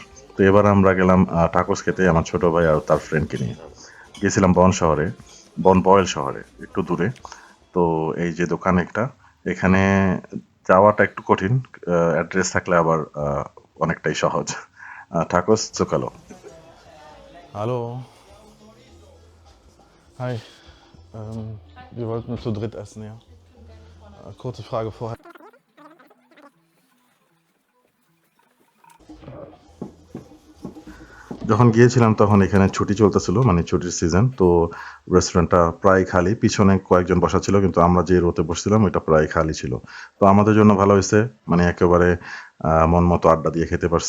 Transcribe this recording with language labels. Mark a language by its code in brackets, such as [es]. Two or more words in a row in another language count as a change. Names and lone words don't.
[bn] তো এবার আমরা গেলাম টাকোস খেতে আমার ছোট ভাই আর তার ফ্রেন্ডকে নিয়ে। গিয়েছিলাম বন বয়েল শহরে, একটু দূরে। তো এই যে দোকান একটা, এখানে যাওয়াটা একটু কঠিন। অ্যাড্রেস থাকলে আবার অনেকটাই সহজ। টাকোস চোকালো। [de] Hallo. Hi. Wir wollten zu dritt essen, ja. Kurze Frage vorher. [bn] যখন গিয়েছিলাম তখন এখানে ছুটি চলতেছিল, মানে ছুটির সিজন। তো রেস্টুরেন্টটা প্রায় খালি। পিছনে কয়েকজন বসা ছিল, কিন্তু আমরা যে রোতে বসছিলাম ওইটা প্রায় খালি ছিল। তো আমাদের জন্য ভালো হয়েছে, মানে একেবারে মন মতো আড্ডা দিয়ে খেতে পারছি।